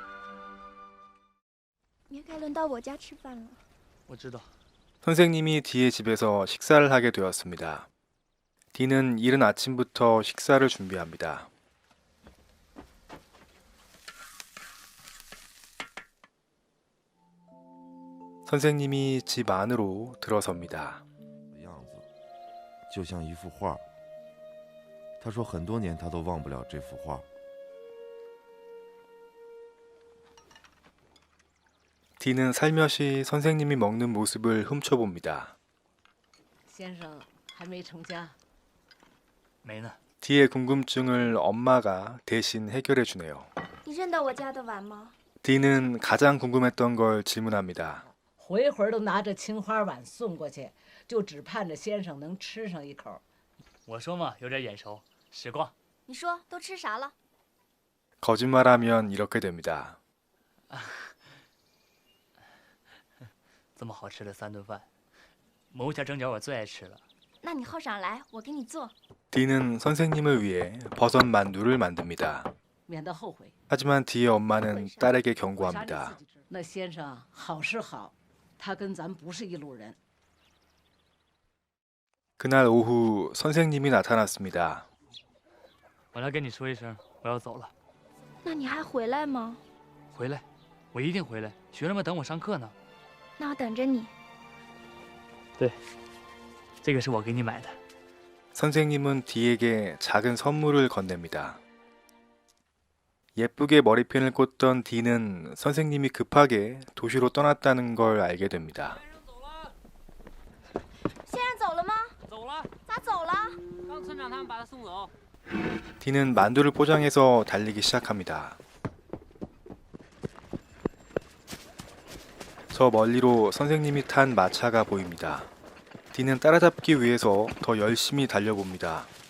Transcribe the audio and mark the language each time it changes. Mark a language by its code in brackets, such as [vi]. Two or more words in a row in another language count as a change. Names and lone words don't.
[ko] 선생님이 디의 집에서 식사를 하게 되었습니다. 디는 이른 아침부터 식사를 준비합니다. 선생님이 집 안으로 들어섭니다. [zh] 就像一幅画。他说很多年他都忘不了这幅画。 [ko] 디는 살며시 선생님이 먹는 모습을 훔쳐봅니다. 디의 궁금증을 엄마가 대신 해결해 주네요. 디는 가장 궁금했던 걸 질문합니다. [zh] 回回都拿着青花碗送过去，就只盼着先生能吃上一口。我说嘛，有点眼熟，时光。你说都吃啥了？ [ko] 거짓말하면 이렇게 됩니다. [zh] 这么好吃的3顿饭，某家蒸饺我最爱吃了。那你后晌来，我给你做。 [ko] 디는 선생님을 위해 버섯 만두를 만듭니다. [zh] 免得后悔。 [ko] 하지만 디의 엄마는 딸에게 경고합니다. [zh] 那先生好是好，他跟咱不是一路人。 [ko] 그날 오후 선생님이 나타났습니다. [zh] 我来跟你说一声，我要走了。那你还回来吗？回来，我一定回来。学生们等我上课呢。那我等着你。对，这个是我给你买的。 [ko] 선생님은 디에게 작은 선물을 건넵니다. 예쁘게 머리핀을 꽂던 디는 선생님이 급하게 도시로 떠났다는 걸 알게 됩니다. [zh] 先生走了吗？走了。咋走了？刚村长他们把他送走。 [ko] 디는 만두를 포장해서 달리기 시작합니다. 저 멀리로 선생님이 탄 마차가 보입니다. 디는 따라잡기 위해서 더 열심히 달려봅니다.